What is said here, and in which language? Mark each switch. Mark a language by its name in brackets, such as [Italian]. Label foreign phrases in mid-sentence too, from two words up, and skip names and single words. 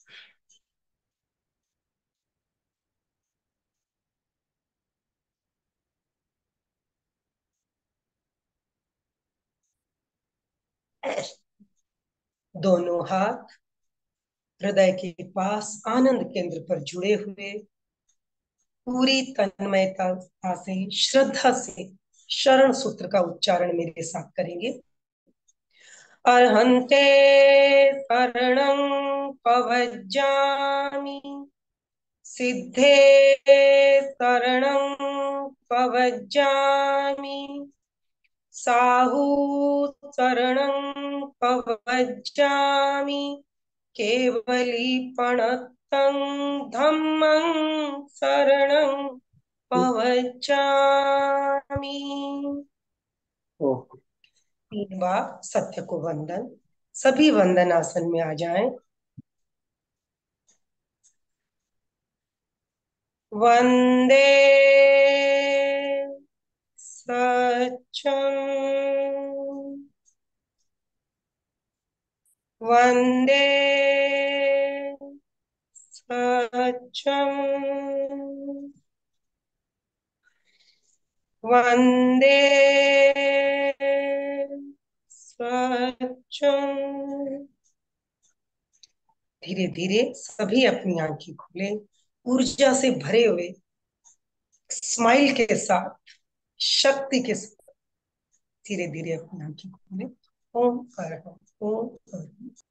[Hindi] दोनों हाथ हृदय के पास आनंद केंद्र पर जुड़े हुए, पूरी तन्मयता से, श्रद्धा से शरण सूत्र का उच्चारण मेरे साथ करेंगे। [Prakrit languages] अर्हन्ते शरणं पवज्जामि, सिद्धे शरणं पवज्जामि, साहू शरणं पवज्जामि, केवलीपणतं धम्मं शरणं पवज्जामि। [Hindi] ओके। 3 बार सत्य को वंदन। सभी वंदन आसन में आ जाएं। [Sanskrit] वंदे सत्यं, वंदे सत्यं, वंदे सत्यं। [Hindi] धीरे धीरे सभी अपनी आंखें खोलें। ऊर्जा से भरे हुए स्माइल के साथ, शक्ति के साथ धीरे धीरे अपनी आंखें खोलें। ओम अरहम, ओम अरहम।